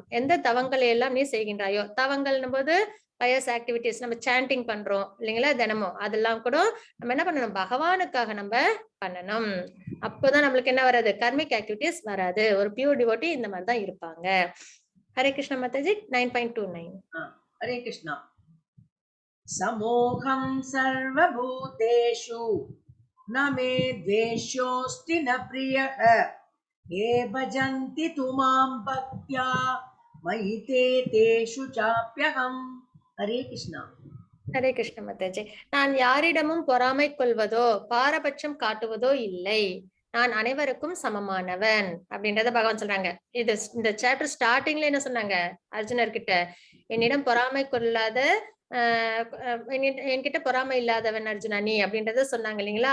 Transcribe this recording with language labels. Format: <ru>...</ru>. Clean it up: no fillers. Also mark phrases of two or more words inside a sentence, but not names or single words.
<ta>எந்த தவங்களை எல்லாம் நீ செய்கின்றாயோ, தவங்கள்னும் போது</ta> <en>pious activities</en> <ta>நம்ம சாண்டிங் பண்றோம் இல்லைங்களா? தினமும். அதெல்லாம் கூட நம்ம என்ன பண்ணணும்? பகவானுக்காக நம்ம பண்ணணும். அப்போதான் நம்மளுக்கு என்ன வராது?</ta> <en>karmic activities</en> <ta>வராது. ஒரு</ta> <en>pure devotee</en> <ta>இந்த மாதிரி தான் இருப்பாங்க. ஹரே கிருஷ்ண மாதாஜி 9.29.</ta> <sa>हरे कृष्णा समोहं सर्वभूतेषु न मे द्वेष्योऽस्ति न प्रियः ये भजन्ति तु मां भक्त्या मयि ते तेषु चाप्यहम् हरे कृष्णा</sa> <ta>ஹரே கிருஷ்ண மாதாஜி. நான் யாரிடமும் பொறாமை கொள்வதோ பாரபட்சம் காட்டுவதோ இல்லை. நான் அனைவருக்கும் சமமானவன் அப்படின்றத பகவான் சொல்றாங்க. இது இந்த</ta> <en>chapter starting-la</en> <ta>என்ன சொன்னாங்க அர்ஜுனர் கிட்ட? என்னிடம் பொறாமை கொள்ளாத என்கிட்ட பொறாமை இல்லாதவன் அர்ஜுனா நீ அப்படின்றத சொன்னாங்க இல்லைங்களா?</ta>